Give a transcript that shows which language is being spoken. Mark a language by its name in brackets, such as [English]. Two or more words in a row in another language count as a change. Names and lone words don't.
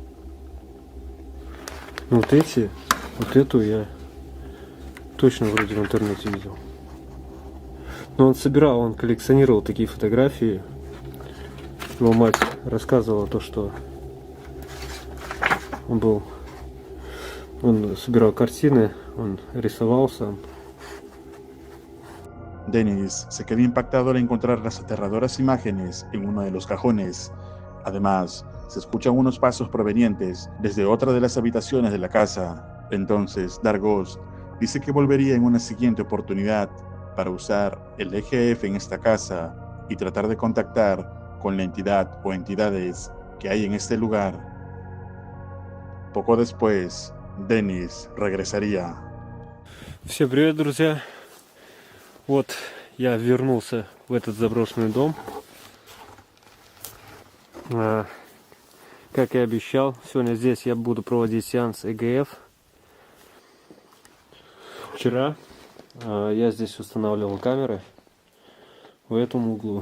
[Russian] Ну, вот эту я точно вроде в интернете видел. Но он собирал, он коллекционировал такие фотографии. Его мать рассказывала то, что он собирал картины, он рисовал сам. [Spanish] Dennis se quedó impactado al encontrar las aterradoras imágenes en uno de los cajones. Además, se escuchan unos pasos provenientes desde otra de las habitaciones de la casa. Entonces, Darghost dice que volvería en una siguiente oportunidad para usar el EGF en esta casa y tratar de contactar con la entidad o entidades que hay en este lugar. Poco después, Dennis regresaría. [Russian] Всем привет, друзья! Вот я вернулся в этот заброшенный дом. Как и обещал, сегодня здесь я буду проводить сеанс ЭГФ. Вчера я здесь устанавливал камеры в этом углу.